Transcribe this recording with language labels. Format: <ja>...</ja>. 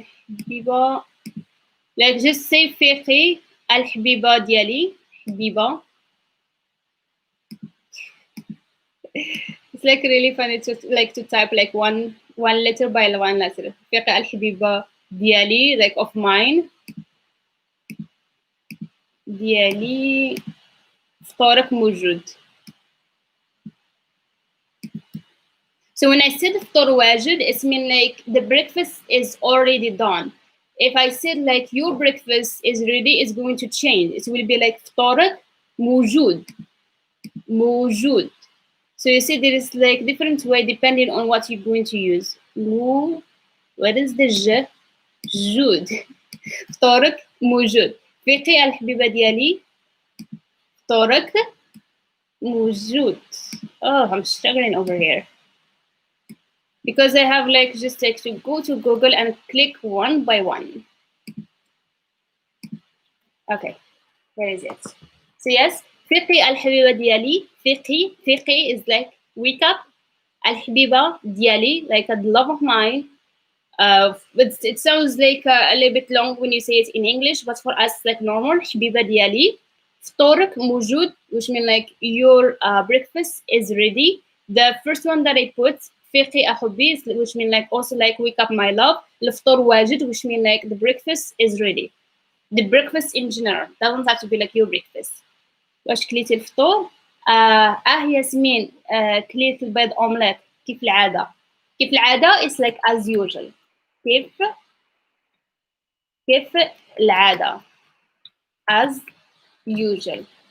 <ar>الحبيبة,</ar> <en>like just say</en> <ar>فيقي الحبيبة ديالي. حبيبة.</ar> <en>It's like really funny to like to type like one letter by one letter.</en> <ar>فيقي الحبيبة ديالي,</ar> <en>like of mine.</en> <ar>ديالي فطورك موجود.</ar> <en>So when I said</en> <ar>فطور واجد,</ar> <en>it's mean like the breakfast is already done. If I said like your breakfast is ready, it's going to change. It will be like</en> <ar>فطورك موجود. موجود.</ar> <en>So you see there is like different way depending on what you're going to use. What is the ج? جود.</en> <ar>فطورك موجود. فيقي الحبيبة ديالي فطورك موجود.</ar> <en>Oh, I'm struggling over here. Because I have like just like to go to Google and click one by one. Okay, where is it? So yes,</en> <ar>فيقي الحبيبة ديالي.</ar> <en>فيقي is like wake up.</en> <ar>الحبيبة ديالي,</ar> <en>like the love of mine. But it sounds like a little bit long when you say it in English, but for us like normal.</en> <ar>حبيبة ديالي. فطورك موجود,</ar> <en>which mean like your breakfast is ready. The first one that I put</en> <ar>فيقي أحبي,</ar> <en>which mean like also like wake up my love.</en> <ar>الفطور واجد,</ar> <en>which mean like the breakfast is ready. The breakfast in general doesn't have to be like your breakfast.</en> <ar>واش كليتي الفطور؟ ياسمين كليت البيض اومليت كيف العادة. كيف العادة</ar> <en>is like as usual.</en> <ar>كيف العادة</ar> <en>as usual.</en>